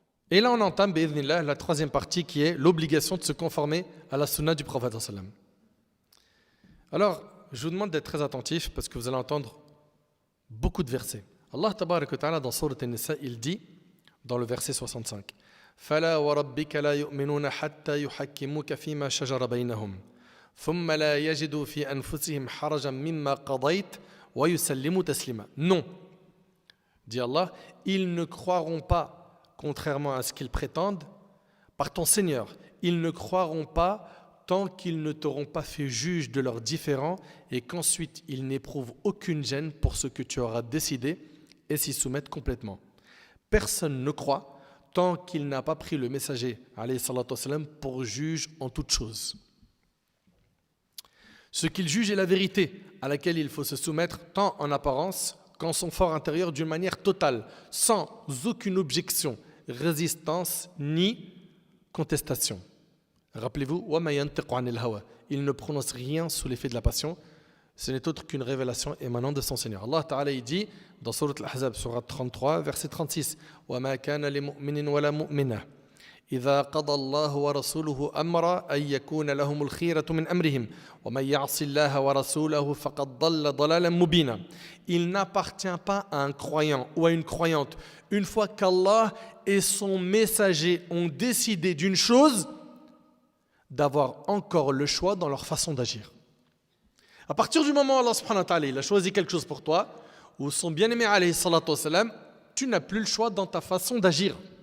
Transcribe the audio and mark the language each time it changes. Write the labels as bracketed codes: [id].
[fr] Et là on entame bi'idhnillah, la troisième partie qui est l'obligation de se conformer à la sunna du prophète sallam. Alors je vous demande d'être très attentif parce que vous allez entendre beaucoup de versets. Allah tabarak wa ta'ala dans Sourate An-Nisa, il dit dans le verset 65, [ar] فلا وربك لا يؤمنون حتى يحكموك فيما شجر بينهم ثم لا يجدوا في أنفسهم حرجا مما قضيت ويسلموا تسليما. [fr] Non, dit Allah, ils ne croiront pas, contrairement à ce qu'ils prétendent, par ton Seigneur, ils ne croiront pas tant qu'ils ne t'auront pas fait juge de leurs différends et qu'ensuite ils n'éprouvent aucune gêne pour ce que tu auras décidé et s'y soumettent complètement. Personne ne croit tant qu'il n'a pas pris le messager alayhi salatu wassalam, pour juge en toute chose. Ce qu'il juge est la vérité à laquelle il faut se soumettre tant en apparence qu'en son fort intérieur d'une manière totale, sans aucune objection, résistance ni contestation. Rappelez-vous, [ar] وَمَا يَنْتِقُ عَنِ الْهَوَى. [fr] Il ne prononce rien sous l'effet de la passion. Ce n'est autre qu'une révélation émanant de son Seigneur. Allah Ta'ala il dit dans Surat Al-Ahzab, Surat 33, verset 36, [ar] وَمَا كَانَ لِمُؤْمِنٍ وَلَا مُؤْمِنَةٍ إِذَا قَضَى اللَّهُ وَرَسُولُهُ أَمْرًا أَن يَكُونَ لَهُمُ الْخِيرَةُ مِنْ أَمْرِهِمْ وَمَن يَعْصِ اللَّهَ وَرَسُولَهُ فَقَدْ ضَلَّ ضَلَالًا مُبِينًا. [fr] Il n'appartient pas à un croyant ou à une croyante, une fois qu'Allah et son messager ont décidé d'une chose, d'avoir encore le choix dans leur façon d'agir. À partir du moment où Allah subhanahu wa ta'ala il a choisi quelque chose pour toi, ou son bien-aimé alayhi salatu wassalam, tu n'as plus le choix dans ta façon d'agir.